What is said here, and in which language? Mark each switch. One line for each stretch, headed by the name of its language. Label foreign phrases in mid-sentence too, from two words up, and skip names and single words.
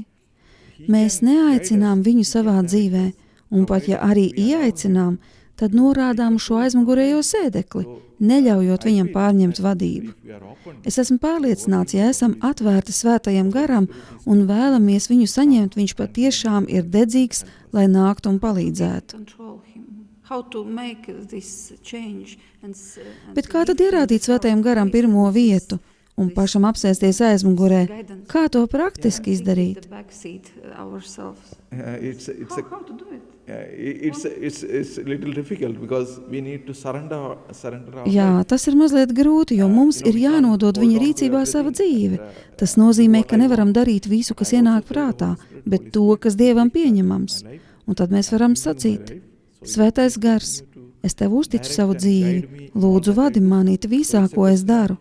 Latvian: Mēs neaicinām viņu savā dzīvē, un pat ja arī ieaicinām, tad norādām šo aizmugurējo sēdekli, neļaujot viņam pārņemt vadību. Es esmu pārliecināts, ja esam atvērti Svētajam garam un vēlamies viņu saņemt, viņš patiešām ir dedzīgs, lai nāktu un palīdzētu.
English: Control him. How to make this change and
Latvian: Bet kā tad ierādīt Svētajam garam pirmo vietu un pašam apsēsties aizmugurē? Kā to praktiski izdarīt?
English: The backseat ourselves. It's How to do it? a little difficult because we need to surrender our
Latvian: Jā, tas ir mazliet grūti, jo mums ir jānodod viņa rīcībā sava dzīve. Tas nozīmē, ka nevaram darīt visu, kas ienāk prātā, bet to, kas Dievam pieņemams. Un tad mēs varam sacīt: Svētais gars, es tev uzticu savu dzīvi, lūdzu vadi mani visā, ko es daru.